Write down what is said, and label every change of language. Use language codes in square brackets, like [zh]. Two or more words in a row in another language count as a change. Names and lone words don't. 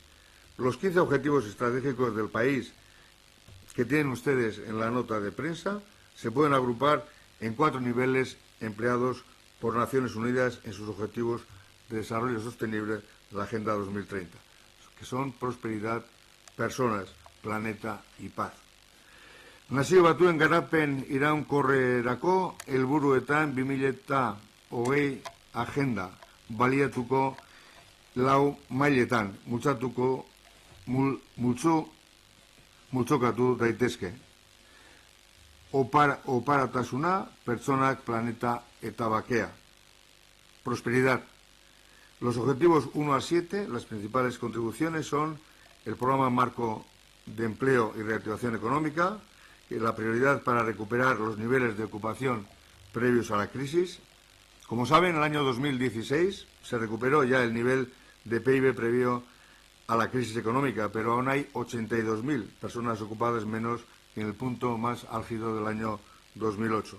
[es] Los 15 objetivos estratégicos del país que tienen ustedes en la nota de prensa se pueden agrupar en 4 niveles empleados por Naciones Unidas en sus objetivos de desarrollo sostenible de la Agenda 2030, que son prosperidad, personas, planeta y paz. [eu] Nazio Batuen Garapen Iraunkorrerako helburuetan 2020 agenda baliatuko lau mailetan multzokatu daitezke. Oparatasuna, pertsonak, planeta eta bakea. [es] Prosperidad. Los objetivos 1 a 7, las principales contribuciones son el programa marco de empleo y reactivación económica, la prioridad para recuperar los niveles de ocupación previos a la crisis. Como saben, en el año 2016 se recuperó ya el nivel de PIB previo a la crisis económica, pero aún hay 82.000 personas ocupadas menos que en el punto más álgido del año 2008.